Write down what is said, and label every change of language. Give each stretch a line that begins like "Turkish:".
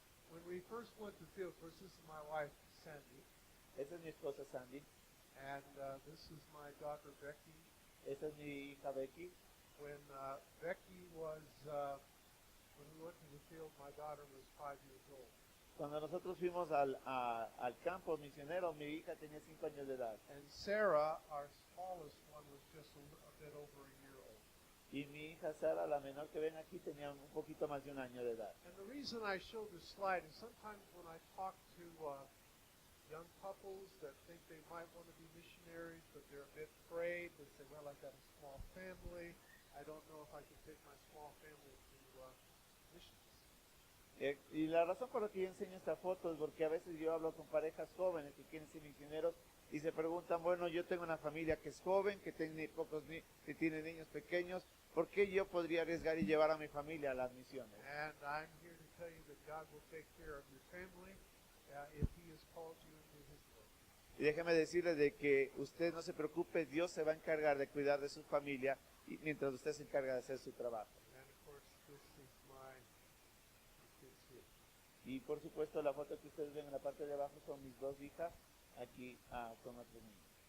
English: When we first went to the field, of course, this is my wife, Sandy,
Spanish: Esta es mi esposa Sandy.
English: and this is my daughter, Becky.
Spanish: Esta es mi hija Becky.
English: When Becky was, when we went to the field, my daughter was 5 years old.
Spanish: Cuando nosotros fuimos al campo misionero, mi hija tenía 5 años de edad.
English: And Sarah, our smallest one, was just a bit over a year old.
Spanish: Y mi hija Sara, la menor que ven aquí, tenía un poquito más de un año de edad.
English: And the reason I show this slide is sometimes when I talk to young couples that think they might want to be missionaries, but they're a bit afraid. They say, well, I've got a small family. I don't know if I can take my small family to missions.
Spanish: Y la razón por la que yo enseño esta foto es porque a veces yo hablo con parejas jóvenes que quieren ser misioneros y se preguntan, bueno, yo tengo una familia que es joven, que tiene que tiene niños pequeños, ¿por qué yo podría arriesgar y llevar a mi familia a las misiones?
English: And I'm here to tell you that God will take care of your family if He has called you into His work.
Spanish: Y déjeme decirle de que usted no se preocupe, Dios se va a encargar de cuidar de su familia y mientras usted se encarga de hacer su trabajo.
English: And of course, this is my kids here.
Spanish: Y por supuesto la foto que ustedes ven en la parte de abajo son mis dos hijas aquí con otros niños.